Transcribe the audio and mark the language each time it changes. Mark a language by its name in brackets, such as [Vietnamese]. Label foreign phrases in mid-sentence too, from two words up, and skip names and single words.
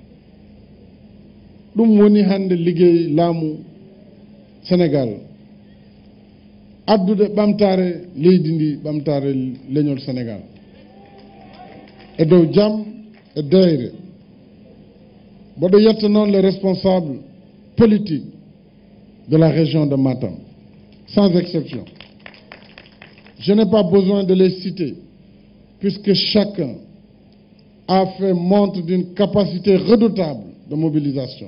[Fula] ɗum woni hande liggey laamu Sénégal addude ɓamtare leydi ndi ɓamtare leñol Sénégal e dow jam e deyre mboɗo yetta noon [French] les responsables politiques de la région de Matam sans exception. Je n'ai pas besoin de les citer puisque chacun a fait montre d'une capacité redoutable de mobilisation.